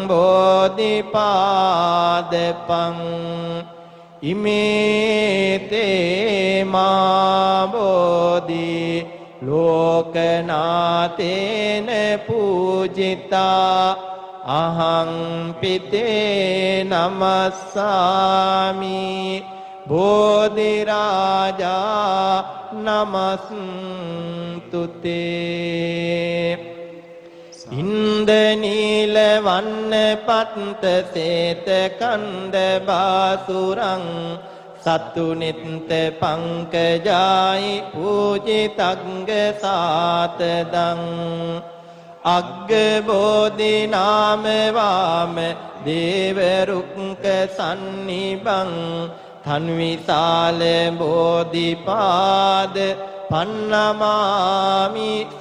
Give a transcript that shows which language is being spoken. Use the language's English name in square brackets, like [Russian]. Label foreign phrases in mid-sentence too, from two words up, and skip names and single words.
[Pali] බෝධිපාදපං ඉමේතේ මා බෝධි ලෝකනාතේන පූජිතා අහං පිතේ නමස්සාමි බෝධි රාජා නමස්තුතේ ඉන්දනීල වන්න පත්ත සේත කන්ද බාසුරං සතුනිත්ත පංකජායි පූජිතග්ග සාතදං අග්ග බෝධි නාම වාම දේව රුක්ක සන්නිබං තන්විසාල බෝධිපාද පන්නමාමි